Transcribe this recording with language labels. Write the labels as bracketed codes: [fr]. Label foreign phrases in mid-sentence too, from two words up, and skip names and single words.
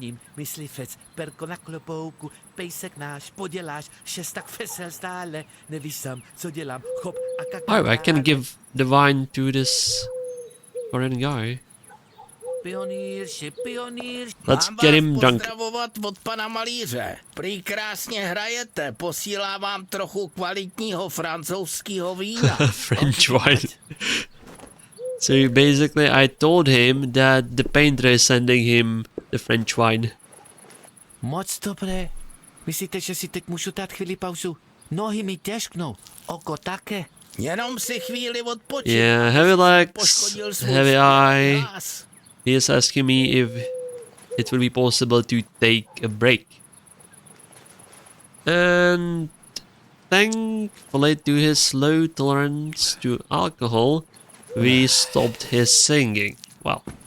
[en] Oh, I can give the wine to this Korean guy. Let's get him drunk. [cs] Pozdravovat od pana malíře. Prý krásně hrajete, posílá vám trochu kvalitního francouzského vína. [en] French wine. So basically I told him that the painter is sending him the French wine. [cs] Moc dobré. Myslíte, že si teď můžu dát chvíli pauzu? Nohy mi těžknou, oko také. Jenom si chvíli odpočít. [en] Yeah, heavy legs, [cs] Poškodil svůj [en] heavy eye. [cs] hlas. [en] He is asking me if it will be possible to take a break. And thankfully to his low tolerance to alcohol, we stopped his singing. Well.